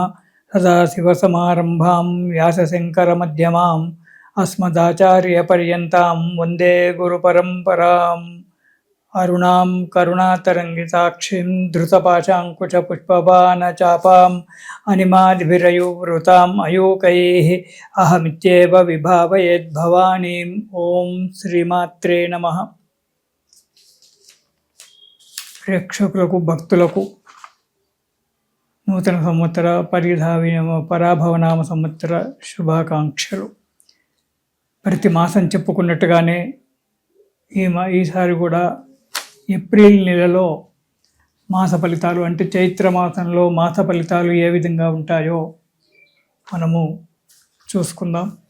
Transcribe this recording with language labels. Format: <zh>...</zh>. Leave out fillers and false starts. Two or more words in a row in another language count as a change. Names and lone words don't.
<sa>सदाशिवसमारम्भां व्यासशङ्करमध्यमाम् अस्मदाचार्यपर्यन्तां वन्दे गुरुपरम्पराम्। अरुणां करुणातरङ्गिताक्षीं धृतपाशाङ्कुशपुष्पबाणचापाम् अनिमादिभिरयुवृताम् अयूकैः अहमित्येव विभावयेद्भवानीम्। ॐ श्रीमात्रे नमः।</sa> <te>ప్రేక్షకులకు భక్తులకు నూతన సంవత్సర పరాభవనామ సంవత్సర శుభాకాంక్షలు. ప్రతి మాసం చెప్పుకున్నట్టుగానే ఈసారి కూడా ఏప్రిల్ నెలలో మాస ఫలితాలు అంటే చైత్ర మాసంలో మాస ఫలితాలు ఏ విధంగా ఉంటాయో మనము చూసుకుందాం.</te>